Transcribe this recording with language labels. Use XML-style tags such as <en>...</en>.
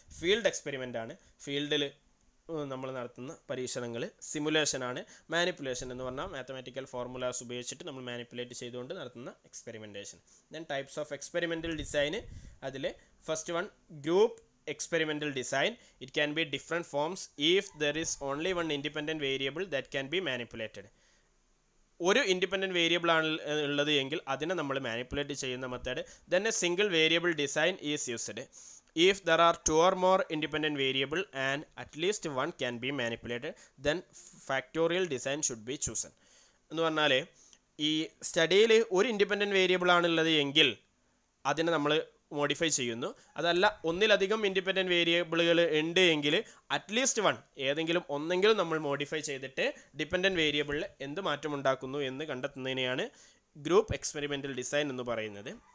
<ml>Field experiment ആണ്, ഫീൽഡിൽ നമ്മൾ നടത്തുന്ന പരീക്ഷണങ്ങൾ. സിമുലേഷനാണ്, മാനിപ്പുലേഷൻ എന്ന് പറഞ്ഞാൽ മാത്തമാറ്റിക്കൽ ഫോർമുലാസ് ഉപയോഗിച്ചിട്ട് നമ്മൾ മാനിപ്പുലേറ്റ് ചെയ്തുകൊണ്ട് നടത്തുന്ന experimentation.</ml> <en>Then types of experimental design. അതിൽ first one group experimental design. It can be different forms if there is only one independent variable that can be manipulated.</en> <ml>ഒരു independent variable ആണ് ഉള്ളത് എങ്കിൽ അതിനെ നമ്മൾ മാനിപ്പുലേറ്റ് ചെയ്യുന്ന method.</ml> <en>Then a single variable design is used if there are two or more independent variable and at least one can be manipulated, then factorial design should be chosen.</en> <ml>എന്ന് പറഞ്ഞാൽ ഈ സ്റ്റഡിയിൽ ഒരു ഇൻഡിപെൻഡൻറ്റ് വേരിയബിൾ ആണുള്ളത് എങ്കിൽ അതിനെ നമ്മൾ modify ചെയ്യുന്നു. അതല്ല ഒന്നിലധികം ഇൻഡിപെൻഡൻറ്റ് വേരിയബിളുകൾ ഉണ്ട് എങ്കിൽ അറ്റ്ലീസ്റ്റ് വൺ, ഏതെങ്കിലും ഒന്നെങ്കിലും നമ്മൾ മോഡിഫൈ ചെയ്തിട്ട് ഡിപെൻഡൻറ്റ് വേരിയബിളിൽ എന്ത് മാറ്റമുണ്ടാക്കുന്നു എന്ന് കണ്ടെത്തുന്നതിനെയാണ് ഗ്രൂപ്പ് എക്സ്പെരിമെൻ്റൽ ഡിസൈൻ എന്ന് പറയുന്നത്.</ml>